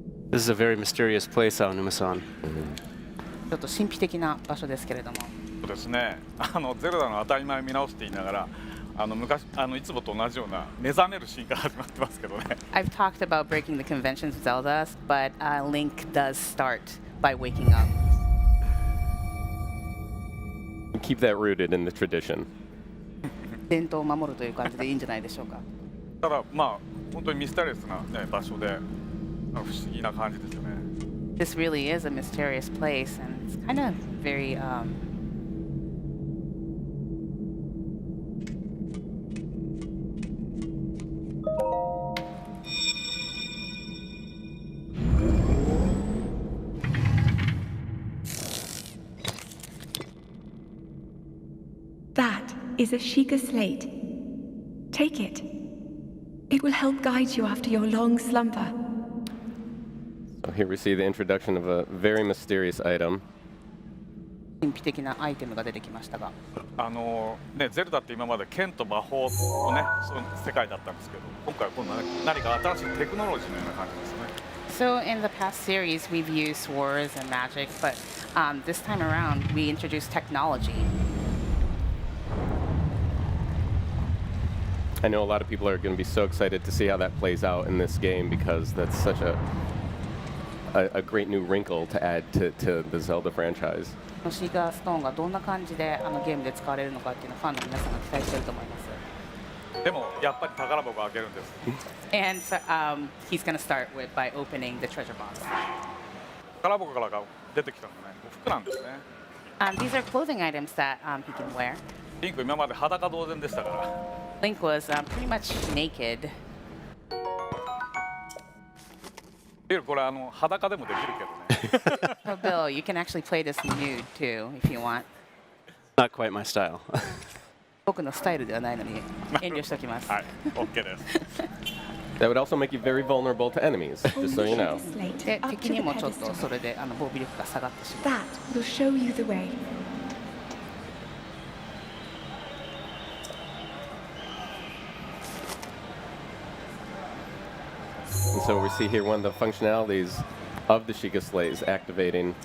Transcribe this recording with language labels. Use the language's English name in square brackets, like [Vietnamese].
[English] This is a very mysterious place, Aonuma-san. [Japanese] ちょっと神秘的な場所ですけれども。そうですね。ゼルダの当たり前を見直すって言いながら、昔いつもと同じような目覚めるシーンから始まってますけどね。 [English] I've talked about breaking the conventions of Zelda, but Link does start by waking up. Keep that rooted in the tradition. [Japanese] 伝統を守るという感じでいいんじゃないでしょうか。ただまあ本当にミステリアスな、ね、場所で。不思議な感じですよね。 [English] This really is a mysterious place, and it's kind of very. That is a Sheikah slate. Take it. It will help guide you after your long slumber. So here we see the introduction of a very mysterious item. [Japanese] 神秘的なアイテムが出てきましたが。ね、ゼルダって今まで剣と魔法のね、その世界だったんですけど、今回はこんな何か新しいテクノロジーのような感じですね。 [English] So in the past series, we've used swords and magic, but this time around, we introduced technology. I know a lot of people are going to be so excited to see how that plays out in this game because that's such a great new wrinkle to add to the Zelda franchise. [Japanese] シーガーストーンがどんな感じでゲームで使われるのかっていうのをファンの皆さんが期待していると思います。でもやっぱり宝箱を開けるんです。 [English] And he's going to start by opening the treasure box. [Japanese] 宝箱から出てきたのね、服なんですね。 [English] These are clothing items that he can wear. [Japanese] リンク今まで裸同然でしたから。 [English] Link was pretty much naked. [Japanese] これ裸でもできるけどね。 [English] So Bill, you can actually play this nude too if you want. Not quite my style. [Japanese] 僕のスタイルではないのに遠慮しておきます。はい、OK です。 [English] That would also make you very vulnerable to enemies, just so you know. [Japanese] で、敵にもちょっとそれで防備力が下がってしまう。 [English] That will show you the way. And so we see here one of the functionalities of the Sheikah Slate is activating